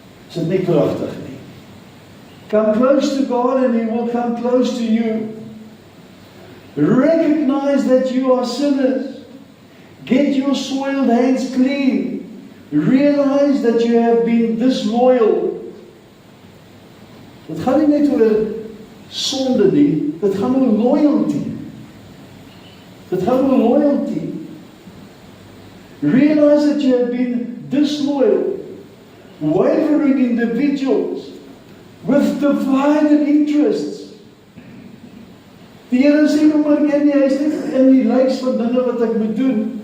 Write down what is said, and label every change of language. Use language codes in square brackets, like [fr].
[af] Is dit nie kragtig nie? [en] Come close to God and He will come close to you. Recognize that you are sinners. Get your soiled hands clean. Realize that you have been disloyal. [af] Dit gaan nie net oor sonde nie, dit gaan oor loyalty. Dit gaan oor loyalty. [en] Realize that you have been disloyal, wavering individuals with divided interests. [af] Die Here sê nou maar nie, hy is net in die lys van dinge wat ek moet doen.